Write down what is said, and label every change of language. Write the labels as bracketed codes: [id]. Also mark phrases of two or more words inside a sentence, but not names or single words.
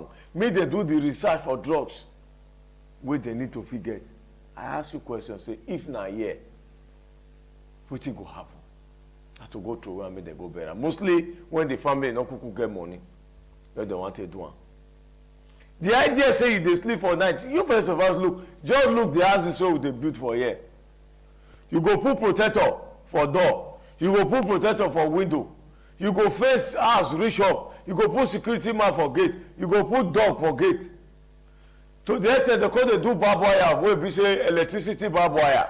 [pcm] Make they do the research for drugs where they need to figure it. I ask you a question, say, if na here, what it go happen? Have to go through and make they go better. Mostly when the family no kuku get money, they don't want to do one. The idea say you dey sleep for night. You first of all look, just look the houses wey they build for here. You go put protector for door. You go put protector for window. You go face house reach up. You go put security man for gate. You go put dog for gate. To the extent they call they do barbed wire wey be say electricity barbed wire.